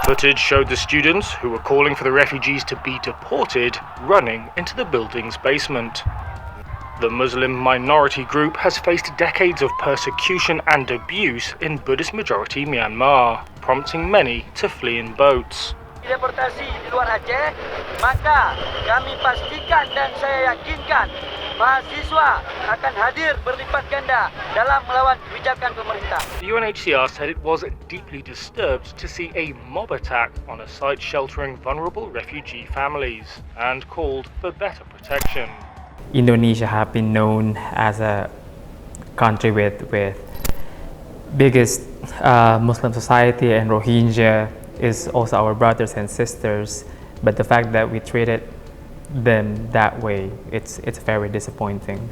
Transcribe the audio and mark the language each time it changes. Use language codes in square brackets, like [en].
[en] Footage showed the students, who were calling for the refugees to be deported, running into the building's basement. The Muslim minority group has faced decades of persecution and abuse in Buddhist-majority Myanmar, prompting many to flee in boats. [id] Deportasi di luar Aceh, maka kami pastikan dan saya yakinkan mahasiswa akan hadir berlipat ganda dalam melawan kebijakan pemerintah. [en] The UNHCR said it was deeply disturbed to see a mob attack on a site sheltering vulnerable refugee families and called for better protection. Indonesia have been known as a country with biggest Muslim society, and Rohingya is also our brothers and sisters, but the fact that we treated them that way, it's very disappointing.